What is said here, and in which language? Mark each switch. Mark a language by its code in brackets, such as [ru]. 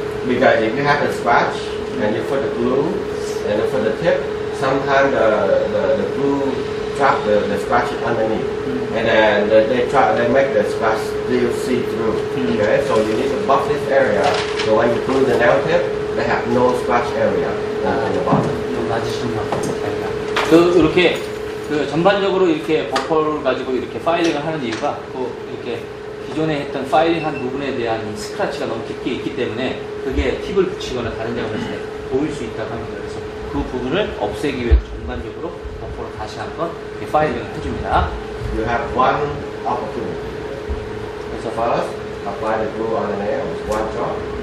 [en] Because if you have a scratch and you put the glue and you put the tip, sometimes the glue trap the scratch underneath, and then they make the scratch still see through. Okay, so you need to buff this area. So when you glue the nail tip, they have no scratch area in the bottom. [ko] 맞으시는 것 같아요. 이렇게 전반적으로 이렇게 버퍼를 가지고 이렇게 파일링을 하는 이유가 이렇게 기존에 했던 파일링한 부분에 대한 이 스크래치가 너무 깊게 있기 때문에 그게 팁을 붙이거나 다른 작업을 했을 때 보일 수 있다고 합니다. 그래서 그 부분을 없애기 위해서 전반적으로 버퍼를 다시 한번 이렇게 파일링을 해줍니다. [en] You have one opportunity. [ko] 그래서 [en] First, apply the glue on the nails, one drop.